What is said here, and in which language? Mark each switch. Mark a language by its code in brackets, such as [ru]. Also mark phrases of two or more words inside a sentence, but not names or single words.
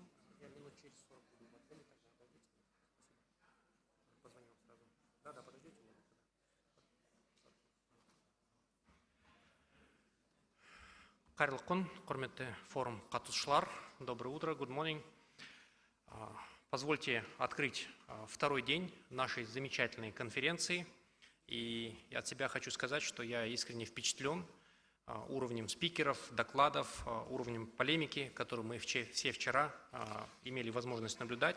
[ru] Я минут через 40 буду в отеле, тогда дойдите. Спасибо. Позвоню вам сразу. Да, подождите. [kk] Қайырлы күн, құрметті форум қатысушылар. [ru] Доброе утро, [en] good morning. [ru] Позвольте открыть второй день нашей замечательной конференции. И от себя хочу сказать, что я искренне впечатлен уровнем спикеров, докладов, уровнем полемики, которую мы все вчера имели возможность наблюдать.